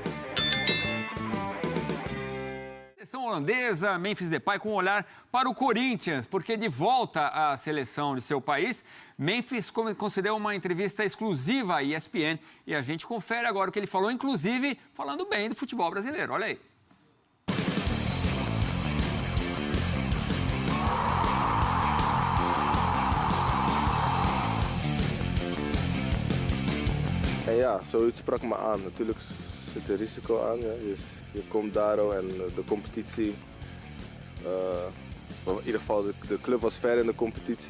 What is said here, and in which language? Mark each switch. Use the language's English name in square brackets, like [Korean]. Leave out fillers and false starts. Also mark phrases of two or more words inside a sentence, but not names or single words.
[Portuguese] Seleção holandesa, Memphis Depay com um olhar para o Corinthians, porque de volta à seleção de seu país, Memphis concedeu uma entrevista exclusiva à ESPN e a gente confere agora o que ele falou, inclusive falando bem do futebol brasileiro. Olha aí. [Dutch] Ja, zoiets sprak me aan. Natuurlijk zit er risico aan. Ja. Je komt daar en de competitie. In ieder geval, de club was ver in de competitie.